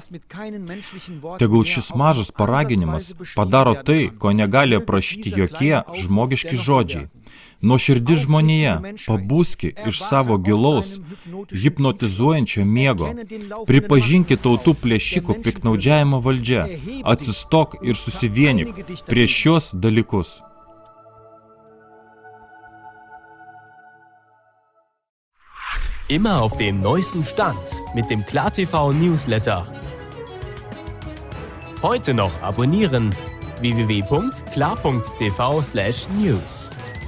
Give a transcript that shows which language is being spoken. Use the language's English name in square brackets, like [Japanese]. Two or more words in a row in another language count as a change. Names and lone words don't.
[Lithuanian] Tegul šis mažas paraginimas padaro tai, ko negali aprašyti jokie žmogiški žodžiai. Nuoširdi žmonija, pabūski iš savo gilaus, hipnotizuojančio miego. Pripažinkit tautų plėšikų piknaudžiavimo valdžia. Atsistok ir susivienyk prieš šios dalykus. [German] Immer auf dem neuesten Stand mit dem KlarTV Newsletter. Heute noch abonnieren: www.klar.tv/news.